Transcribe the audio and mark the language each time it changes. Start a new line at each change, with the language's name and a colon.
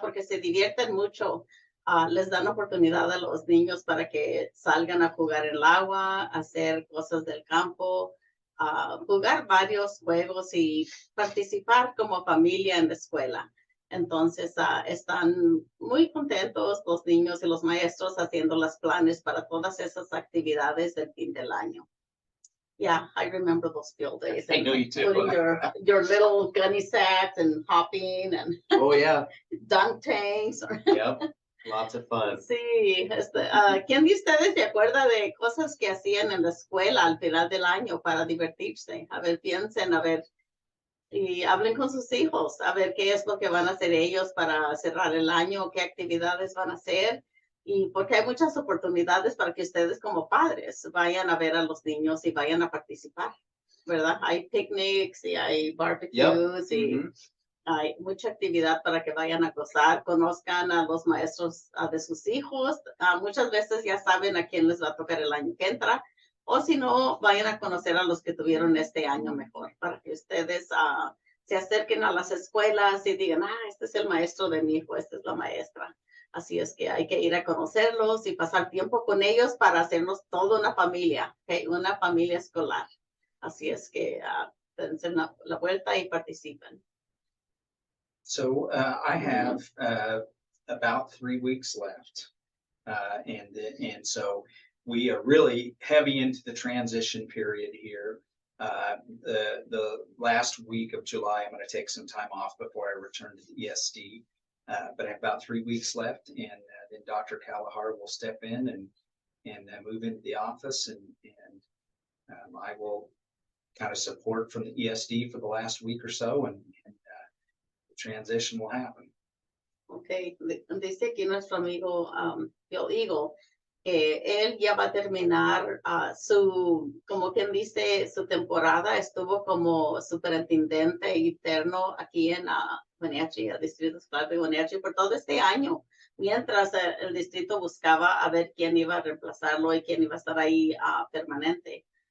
Spanish: Porque se divierten mucho. Les dan oportunidad a los niños para que salgan a jugar en el agua, hacer cosas del campo, jugar varios juegos y participar como familia en la escuela. Entonces están muy contentos los niños y los maestros haciendo los planes para todas esas actividades del fin del año.
English: Yeah, I remember those field days. I know you too. Putting your little gunny sacks and hopping and oh yeah, dunk tanks. Yep, lots of fun.
Spanish: Sí, ¿quién de ustedes se acuerda de cosas que hacían en la escuela al final del año para divertirse? A ver, piensen, a ver, y hablen con sus hijos, a ver qué es lo que van a hacer ellos para cerrar el año, qué actividades van a hacer. Y porque hay muchas oportunidades para que ustedes como padres vayan a ver a los niños y vayan a participar, ¿verdad? Hay picnics y hay barbecues y hay mucha actividad para que vayan a gozar, conozcan a los maestros de sus hijos. Muchas veces ya saben a quién les va a tocar el año que entra, o si no, vayan a conocer a los que tuvieron este año mejor, para que ustedes se acerquen a las escuelas y digan, este es el maestro de mi hijo, esta es la maestra. Así es que hay que ir a conocerlos y pasar tiempo con ellos para hacernos toda una familia, ¿okay? Una familia escolar. Así es que dense la vuelta y participen.
English: So I have about 3 weeks left, and so we are really heavy into the transition period here. The last week of July, I'm going to take some time off before I return to the ESD. But I have about 3 weeks left, and then Dr. Kalahar will step in and move into the office, and I will kind of support from the ESD for the last week or so, and the transition will happen.
Spanish: Okay, dice aquí nuestro amigo Bill Eagle que él ya va a terminar como quien dice, su temporada. Estuvo como superintendente interno aquí en Wenatchee, el Distrito Escolar de Wenatchee, por todo este año, mientras el distrito buscaba a ver quién iba a reemplazarlo y quién iba a estar ahí permanente.